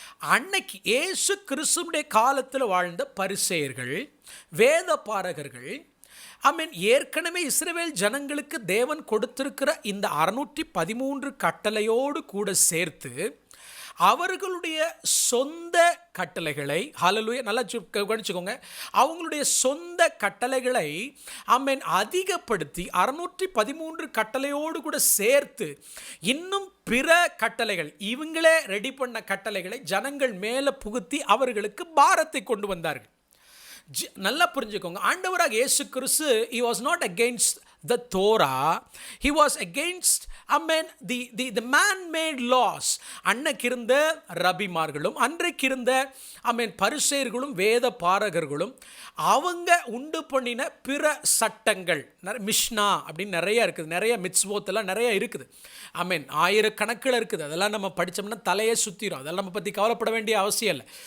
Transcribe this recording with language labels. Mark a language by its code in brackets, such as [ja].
[ta] அன்னைக்கு இயேசு கிறிஸ்துவுடைய காலத்தில் வாழ்ந்த பரிசேயர்கள், வேத பாரகர்கள், ஏற்கனவே இஸ்ரவேல் ஜனங்களுக்கு தேவன் கொடுத்திருக்கிற இந்த 613 கட்டளையோடு கூட சேர்த்து அவர்களுடைய சொந்த கட்டளைகளை, ஹல்லேலூயா, நல்லா கவனிச்சுக்கோங்க, அவங்களுடைய சொந்த கட்டளைகளை அதிகப்படுத்தி 613 கட்டளையோடு கூட சேர்த்து இன்னும் பிற கட்டளைகள், இவங்களே ரெடி பண்ண கட்டளைகளை ஜனங்கள் மேலே புகுத்தி அவர்களுக்கு பாரத்தை கொண்டு வந்தார்கள். நல்லா புரிஞ்சுக்கோங்க, ஆண்டவராக இயேசு கிறிஸ்து [en] he was not against the Torah, he was against the man-made laws. [ta] அன்னைக்கு இருந்த ரபிமார்களும் அன்றைக்கு இருந்த பரிசேயர்களும் வேத பாரகர்களும் அவங்க உண்டு பண்ணின பிற சட்டங்கள், மிஷ்னா அப்படின்னு நிறைய இருக்குது, நிறைய மித்ஸ்வோத்தெல்லாம் நிறைய இருக்குது, ஆயிரக்கணக்கில் இருக்குது. அதெல்லாம் நம்ம படித்தோம்னா தலையே சுற்றிடும், அதெல்லாம் நம்ம பற்றி கவலைப்பட வேண்டிய அவசியம் இல்லை.